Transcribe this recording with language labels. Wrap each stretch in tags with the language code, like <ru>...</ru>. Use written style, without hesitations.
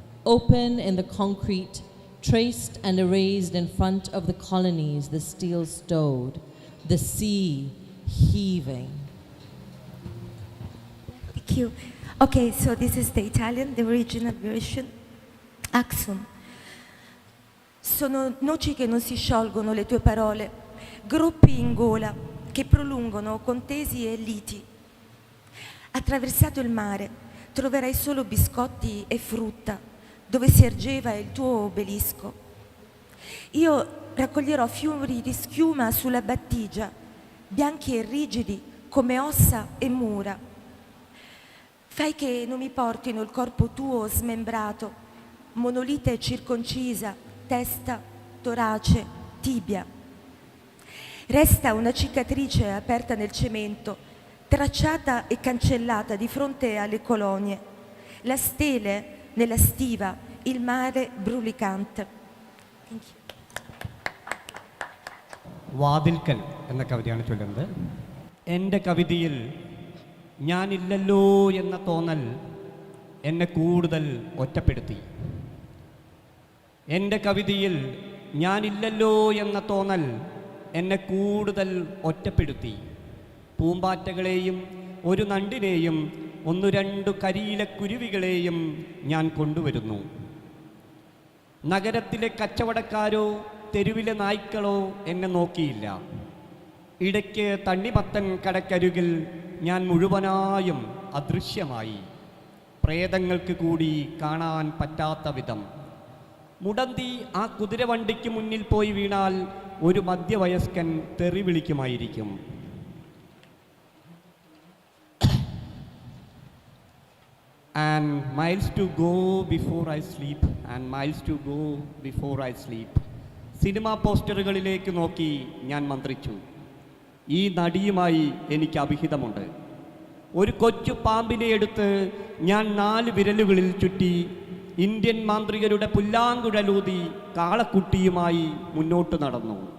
<en>Open in the concrete, traced and erased in front of the colonies, the steel stowed, the sea heaving. Thank you. Okay, so this is the Italian, the original version.</en> <it>Axum. Sono noci che non si sciolgono le tue parole, groppi in gola che prolungono contesi e liti. Attraversato il mare, troverai solo biscotti e frutta, dove si ergeva il tuo obelisco. Io raccoglierò fiori di schiuma sulla battigia, bianchi e rigidi come ossa e mura. Fai che non mi portino il corpo tuo smembrato, monolite circoncisa, testa, torace, tibia. Resta una cicatrice aperta nel cemento, tracciata e cancellata di fronte alle colonie, la stele nella stiva, il mare brulicante.</it> <en>Thank you.</en> <ml>വാതിൽക്കൽ എന്ന കവിതയാണ് ചൊല്ലുന്നത്. എൻ്റെ കവിതയിൽ ഞാനില്ലല്ലോ എന്ന തോന്നൽ എന്നെ കൂടുതൽ ഒറ്റപ്പെടുത്തി. എൻ്റെ കവിതയിൽ ഞാനില്ലല്ലോ എന്ന തോന്നൽ എന്നെ കൂടുതൽ ഒറ്റപ്പെടുത്തി. പൂമ്പാറ്റകളെയും ഒരു നണ്ടിനെയും ഒന്നു രണ്ടു കരിയിലക്കുരുവികളെയും ഞാൻ കൊണ്ടുവരുന്നു. നഗരത്തിലെ കച്ചവടക്കാരോ തെരുവിലെ നായ്ക്കളോ എന്നെ നോക്കിയില്ല. ഇടയ്ക്ക് തണ്ണിമത്തൻ കടക്കരികിൽ ഞാൻ മുഴുവനായും അദൃശ്യമായി, പ്രേതങ്ങൾക്ക് കൂടി കാണാൻ പറ്റാത്ത വിധം. മുടന്തി ആ കുതിരവണ്ടിക്ക് മുന്നിൽ പോയി വീണാൽ ഒരു മധ്യവയസ്കൻ തെറി വിളിക്കുമായിരിക്കും.</ml> <en>And miles to go before I sleep, and miles to go before I sleep.</en> <ml>Cinema പോസ്റ്ററുകളിലേക്ക് നോക്കി ഞാൻ മന്ത്രിച്ചു. ഈ നടിയുമായി എനിക്ക് അഭിഹിതമുണ്ട്. ഒരു കൊച്ചു പാമ്പിനെ എടുത്ത് ഞാൻ 4 വിരലുകളിൽ ചുറ്റി ഇന്ത്യൻ മാന്ത്രികരുടെ പുല്ലാങ്കുഴലൂതി കാളക്കുട്ടിയുമായി മുന്നോട്ട് നടന്നു.</ml>